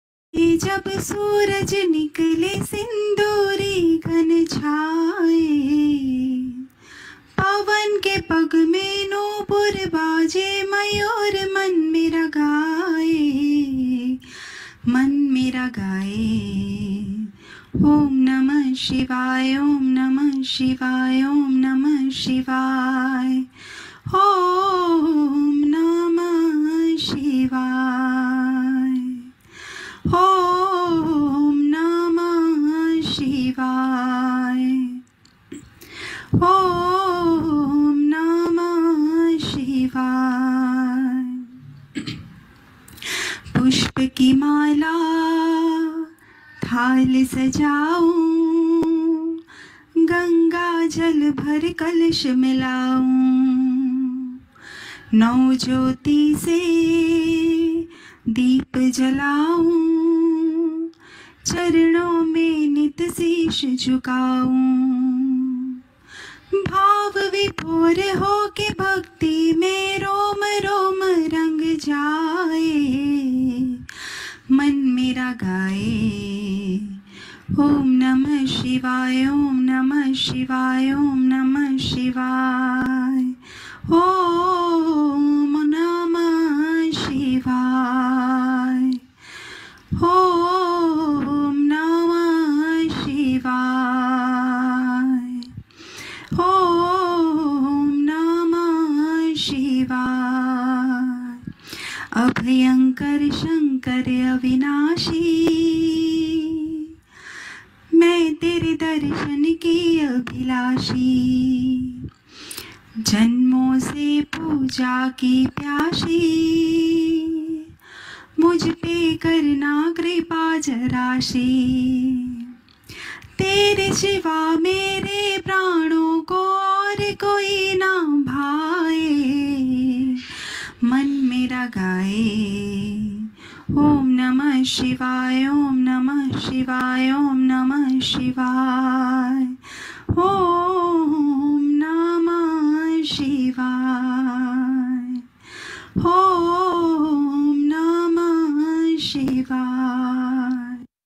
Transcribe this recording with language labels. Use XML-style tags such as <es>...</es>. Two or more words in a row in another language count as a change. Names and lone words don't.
<hi>ये जब सूरज निकले सिंदूरी घन छाए, पवन के पग में नूपुर बाजे, मयूर मन मेरा गाए, मन मेरा गाए।</hi> <sa>ओम नमः शिवाय, ओम नमः शिवाय, ओम नमः शिवाय, ओम नमः शिवाय, ओम नमः शिवाय, ओम नमः शिवाय।</sa> <hi>पुष्प की माला थाल सजाऊं, गंगा जल भर कलश मिलाऊं, नौ ज्योति से दीप जलाऊं, चरणों में नित शीश झुकाऊं, भाव विभोर हो के भक्ति में रोम रोम रंग जाए, मन मेरा गाए।</hi> <sa>ओम नमः शिवाय, ओम नमः शिवाय, ओम नमः शिवाय, ओम नमः शिवाय, ओम नमः शिवाय, ओम नमः शिवाय।</sa> <hi>अभयंकर शंकर अविनाशी, मैं तेरे दर्शन की अभिलाषी, जन्मों से पूजा की प्यासी, मुझ पे करना कृपा जराशी, तेरे सिवा मेरे प्राणों को और कोई ना भाए, मन मेरा गाए।</hi> <sa>ओम नमः शिवाय, ओम नमः शिवाय, ओम नमः शिवाय, ओम नमः शिवाय, ओम नमः शिवाय।</sa>